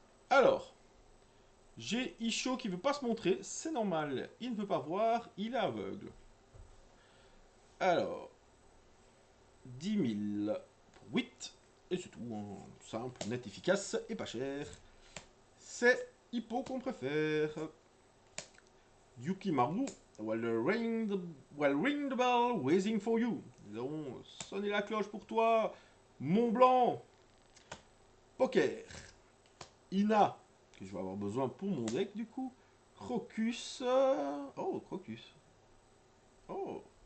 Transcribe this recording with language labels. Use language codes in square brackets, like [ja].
[fr] Alors, j'ai Isho qui veut pas se montrer, c'est normal, il ne peut pas voir, il est aveugle. Alors, 10 000 pour 8, et c'est tout, hein. Simple, net, efficace et pas cher. C'est Hippo qu'on préfère. [en] Yukimaru, ring the bell, waiting for you. [fr] Nous allons sonner la cloche pour toi, Mont Blanc. Poker. Ina, que je vais avoir besoin pour mon deck du coup. Crocus. Oh, Crocus. Oh.